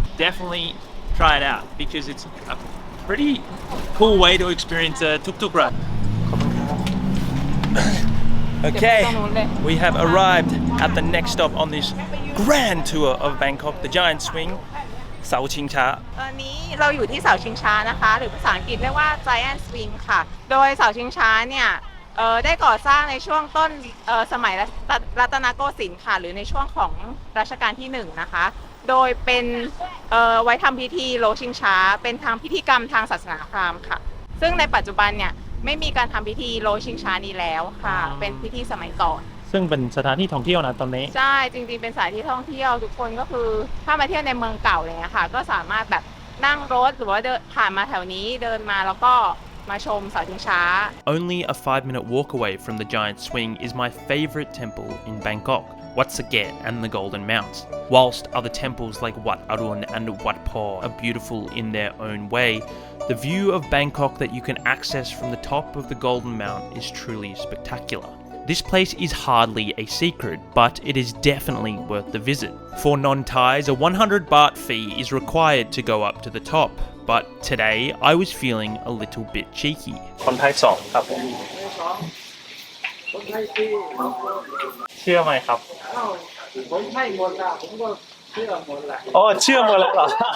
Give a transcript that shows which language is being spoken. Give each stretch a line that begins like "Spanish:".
English: Definitely try it out because it's a pretty cool way to experience a tuk-tuk ride. Okay, we have arrived at the next stop on this grand tour of Bangkok, the giant swing, Sao Ching Cha.
Thai: ตอนนี้เราอยู่ที่เสาชิงช้านะคะหรือภาษาอังกฤษเรียกว่า Giant Swing ค่ะโดยเสาชิงช้าเนี่ยได้ก่อสร้างในช่วงต้นสมัยรัตนโกสินทร์ค่ะหรือในช่วงของรัชกาลที่1นะคะโดยเป็นไว้ทำพิธีโลชิงช้าเป็นทางพิธีกรรมทางศาสนาพราหมณ์ค่ะซึ่งในปัจจุบันเนี่ยไม่มีการทำพิธีโลชิงช้านี้แล้วค่ะเป็นพิธีสมัยก่อน ซึ่งเป็นสถานที่ท่องเที่ยวนะตอนนี้ ใช่จริงๆเป็นสถานที่ท่องเที่ยวทุกคนก็คือถ้ามาเที่ยวในเมืองเก่าอะไรเงี้ยค่ะก็สามารถแบบนั่งรถหรือว่าเดินผ่านมาแถวนี้เดินมาแล้วก็มาชมเสาชิงช้า
English: Only a 5-minute walk away from the giant swing is my favorite temple in Bangkok, Wat Saket and the Golden Mount. Whilst other temples like Wat Arun and Wat Po are beautiful in their own way, the view of Bangkok that you can access from the top of the Golden Mount is truly spectacular. This place is hardly a secret, but it is definitely worth the visit. For non-Thais, a 100 baht fee is required to go up to the top, but today I was feeling a little bit cheeky.
Thai: คนไทยสองครับเชื่อไหมครับผมให้หมดละผมก็เชื่อหมดละอ๋อเชื่อหมดแล้วเหรอ